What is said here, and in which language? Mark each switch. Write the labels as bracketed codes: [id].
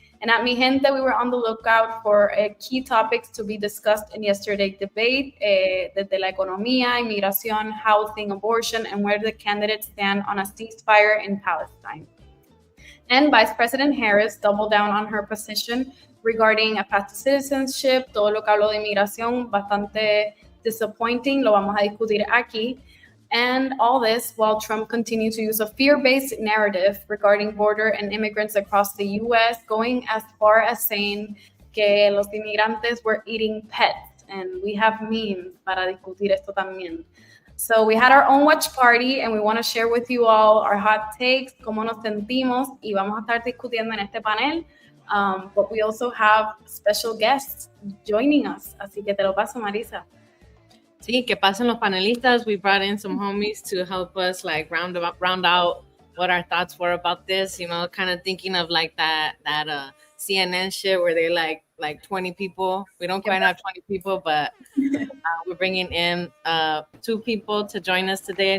[en] And at Mijente, we were on the lookout for key topics to be discussed in yesterday's debate, [es] desde la economía, inmigración, [en] housing, abortion, and where the candidates stand on a ceasefire in Palestine. And Vice President Harris doubled down on her position regarding a path to citizenship. [es] Todo lo que habló de inmigración, bastante disappointing, lo vamos a discutir aquí. [en] And all this while Trump continued to use a fear-based narrative regarding border and immigrants across the U.S., going as far as saying [es] que los inmigrantes [en] were eating pets. And we have memes [es] para discutir esto también. [en] So we had our own watch party, and we want to share with you all our hot takes, [es] cómo nos sentimos, y vamos a estar discutiendo en este panel. [en] But we also have special guests joining us. [es] Así que te lo paso, Marisa. Sí, que pasen los panelistas. [en] We brought in some homies to help us like round out what our thoughts were about this. You know, kind of thinking of like that CNN shit where they like 20 people. We don't quite have 20 people, but we're bringing in 2 people to join us today.